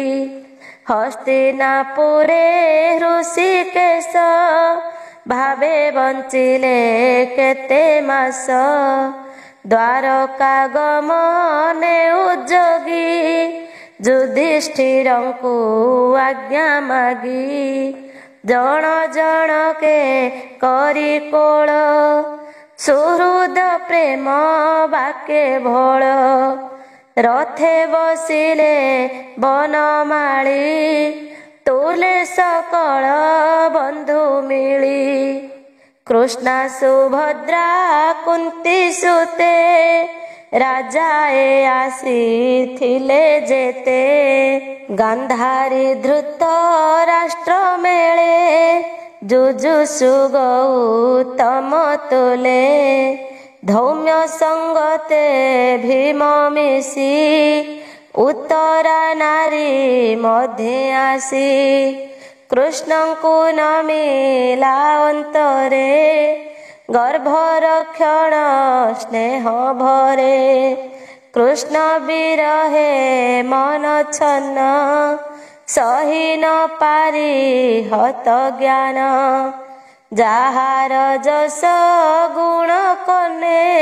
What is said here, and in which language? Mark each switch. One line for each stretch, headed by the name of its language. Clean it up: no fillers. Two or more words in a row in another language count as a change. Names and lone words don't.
Odia: ହସ୍ତିନାପୁରେ ଋଷିକେଶ ଭାବେ ବଞ୍ଚିଲେ କେତେ ମାସ। ଦ୍ୱାରକା ଗମନେ ଉଦ୍ୟୋଗୀ ଯୁଧିଷ୍ଠିରଙ୍କୁ ଆଜ୍ଞା ମାଗି। ଜନ ଜନ କେ କରି କୋଳ ସୁହୃଦ ପ୍ରେମ ବାକେ ଭୋଳ। ରଥେ ବସିଲେ ବନମାଳୀ ତୁଲେ ସକଳ ବନ୍ଧୁ ମିଳି। କୃଷ୍ଣା ସୁଭଦ୍ରା କୁନ୍ତୀ ସୁତେ ରାଜାଏ ଆସିଥିଲେ ଜେତେ। ଗାନ୍ଧାରୀ ଧୃତ ରାଷ୍ଟ୍ର ମେଳେ ଜୁଜୁସୁ ଗୌତମ ତୁଲେ। ଧୌମ୍ୟ ସଙ୍ଗତେ ଭୀମ ମିଶି ଉତ୍ତରା ନାରୀ ମଧ୍ୟେ ଆସି। कृष्णଙ୍କୁ ନ ମିଲା ଅନ୍ତରେ ଗର୍ଭରକ୍ଷଣ ସ୍ନେହ ଭରେ କୃଷ୍ଣ ବିରହେ ମନ ଛନ୍ନ ସହି ନ ପାରି ହତ ଜ୍ଞାନ ଯାହାର ଯଶ ଗୁଣ କନେ